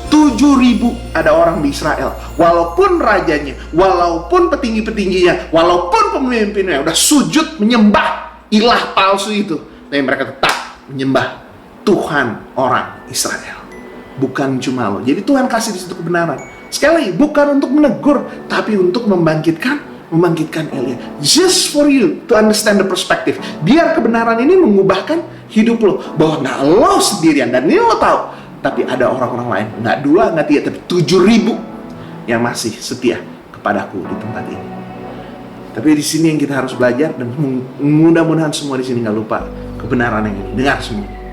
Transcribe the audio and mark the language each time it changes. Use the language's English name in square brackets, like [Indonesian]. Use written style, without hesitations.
[Indonesian] 7.000 ada orang di Israel. Walaupun rajanya, walaupun petinggi-petingginya, walaupun pemimpinnya udah sujud menyembah ilah palsu itu, tapi mereka tetap menyembah Tuhan orang Israel. Bukan cuma lo. Jadi Tuhan kasih di situ kebenaran. Sekali lagi, bukan untuk menegur, tapi untuk membangkitkan Elia. [English] Just for you to understand the perspective. [Indonesian] Biar kebenaran ini mengubahkan hidup lo. Bahwa nggak lo sendirian, dan ini lo tahu. Tapi ada orang-orang lain, nggak 2, nggak 3, tapi 7.000 yang masih setia kepadaku di tempat ini. Tapi di sini yang kita harus belajar, dan mudah-mudahan semua di sini nggak lupa kebenaran yang ini. Dengar semua.